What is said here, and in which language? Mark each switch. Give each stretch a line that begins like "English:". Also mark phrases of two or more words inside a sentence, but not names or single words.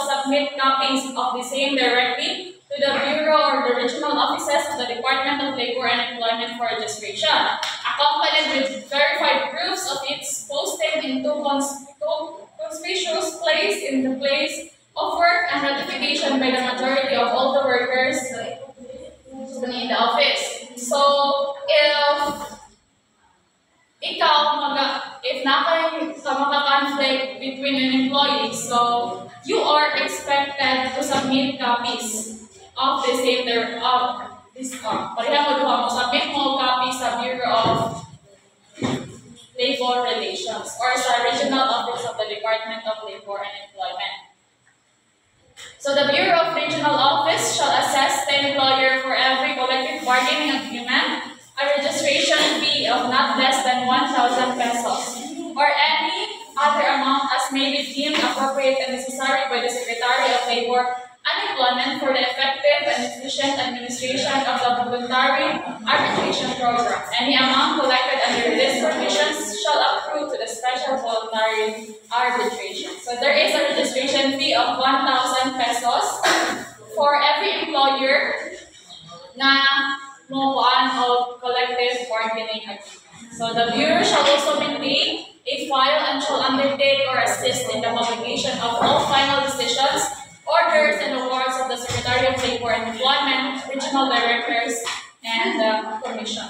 English: submit copies of the same directly to the Bureau or the regional offices of the Department of Labor and Employment for registration, accompanied with verified proofs of its posting into conspicuous place in the place of work and ratification by the majority of all the workers in the office. So, if naka-conflict between an employee, so you are expected to submit copies of the same
Cebuano: pareha mo submit mo copies sa
English: Bureau of Labor Relations or sa Regional Office of the Department of Labor and Employment. So the Bureau of Regional Office shall assess the employer for every collective bargaining agreement a registration fee of not less than 1,000 pesos or any other amount as may be deemed appropriate and necessary by the Secretary of Labor and Employment for the effective and efficient administration of the voluntary arbitration program. Any amount collected under these provisions shall accrue to the special voluntary arbitration. So there is a registration fee of 1,000 pesos for every employer
Cebuano: na mukuan
English: of collective bargaining agreement. So the Bureau shall also maintain a file and shall undertake or assist in the publication of all final decisions, orders, and awards of the Secretary of Labor and Employment, regional directors, and the Commission.